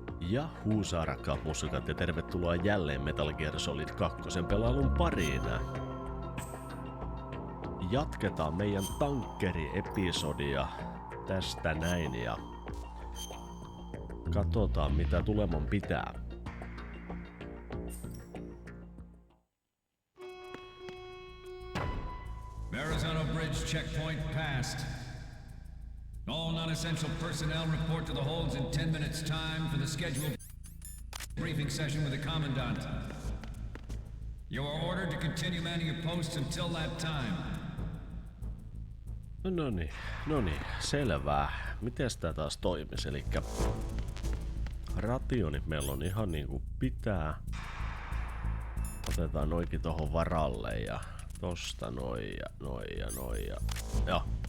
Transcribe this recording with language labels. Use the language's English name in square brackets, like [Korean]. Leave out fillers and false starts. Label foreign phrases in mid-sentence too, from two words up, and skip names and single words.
[Finnish] Ja huusaa rakkaat musikat ja tervetuloa jälleen Metal Gear Solid 2 pelailun pariin. Jatketaan meidän tankkeri-episodia tästä näin ja katsotaan mitä tuleman pitää. [English] Arizona Bridge checkpoint passed. All non-essential personnel report to the holds in 10 minutes time for the scheduled briefing session with the Commandant. You are ordered to continue manning your posts until that time. [Finnish] No niin, selvää. Mites tää taas toimis? Elikkä rationi meillä on ihan niinku pitää. Otetaan noikin tohon varalle ja tosta noin ja joo.